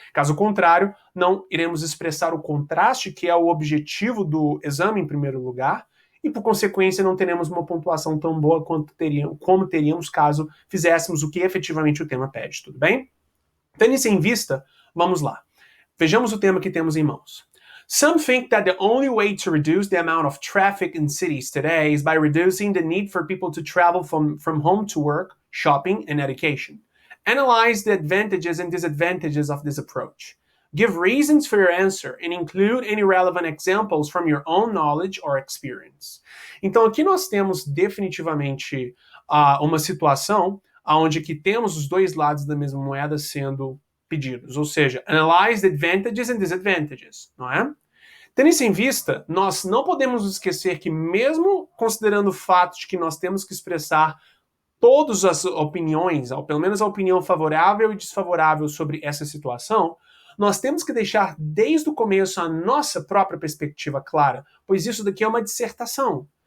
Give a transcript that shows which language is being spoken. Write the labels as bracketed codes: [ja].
[pt] Caso contrário, não iremos expressar o contraste, que é o objetivo do exame em primeiro lugar, e por consequência não teremos uma pontuação tão boa como teríamos caso fizéssemos o que efetivamente o tema pede, tudo bem? Tendo isso em vista, vamos lá. Vejamos o tema que temos em mãos. [en] Some think that the only way to reduce the amount of traffic in cities today is by reducing the need for people to travel from home to work, shopping, and education. Analyze the advantages and disadvantages of this approach. Give reasons for your answer and include any relevant examples from your own knowledge or experience. [pt] Então aqui nós temos definitivamente uma situação onde que temos os dois lados da mesma moeda sendo pedidos, ou seja, [en] analyze the advantages and disadvantages, [pt] não é? Tendo isso em vista, nós não podemos esquecer que mesmo considerando o fato de que nós temos que expressar todas as opiniões, ou pelo menos a opinião favorável e desfavorável sobre essa situação, nós temos que deixar desde o começo a nossa própria perspectiva clara, pois isso daqui é uma dissertação.